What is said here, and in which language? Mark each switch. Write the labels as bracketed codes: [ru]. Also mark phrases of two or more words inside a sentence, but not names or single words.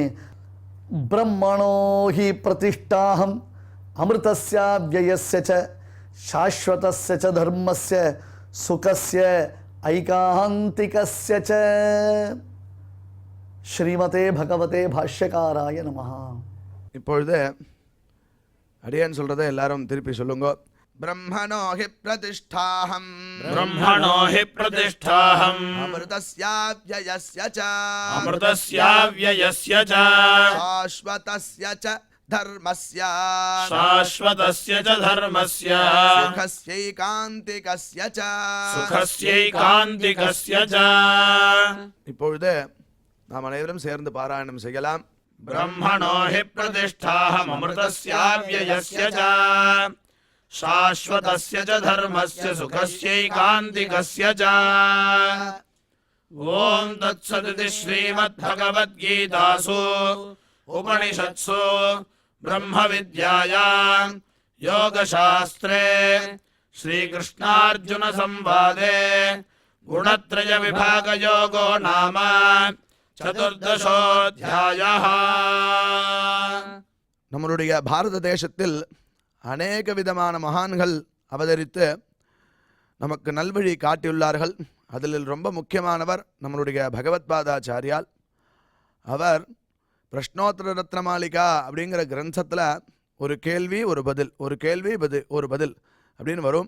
[sa] ब्रह्मणोहि प्रतिष्ठाहम् अमृतस्य व्ययस्य च शाश्वतस्य च धर्मस्य सुखस्य ऐकान्तिकस्य च. श्रीमते भगवते भाष्यकाराय नमः. [ta] இப்பொழுது அடியேன்னு சொல்றதை எல்லாரும் திருப்பி சொல்லுங்க. [sa] ब्रह्मणो हि प्रतिष्ठाहम् ब्रह्मणो हि प्रतिष्ठाहम् अमृतस्याव्ययस्य च अमृतस्याव्ययस्य च शाश्वतस्य च धर्मस्य शाश्वतस्य च धर्मस्य सुखस्यैकान्तिकस्य च. सुखस्यैकान्तिकस्य च. [ta] இப்பொழுது நாம் அனைவரும் சேர்ந்து பாராயணம் செய்யலாம். [sa] ब्रह्मणो हि प्रतिष्ठाहम् अमृतस्याव्ययस्य च शाश्वतस्य च धर्मस्य सुखस्यैकान्तिकस्य च. ॐ तत्सदिति श्रीमद्भगवद्गीतासु उपनिषत्सु ब्रह्मविद्यायां योगशास्त्रे श्रीकृष्णार्जुनसंवादे गुणत्रयविभागयोगो नाम चतुर्दशोऽध्यायः. [ta] நம்மளுடைய பாரத தேசத்தில் அநேக விதமான மகான்கள் அவதரித்து நமக்கு நல்வழி காட்டியுள்ளார்கள். அதில் ரொம்ப முக்கியமானவர் நம்மளுடைய பகவத்பாதாச்சாரியால். அவர் பிரஷ்னோத்தர ரத்னமாலிகா அப்படிங்கிற கிரந்தத்தில் ஒரு கேள்வி ஒரு பதில், ஒரு கேள்வி ஒரு பதில் அப்படின்னு வரும்.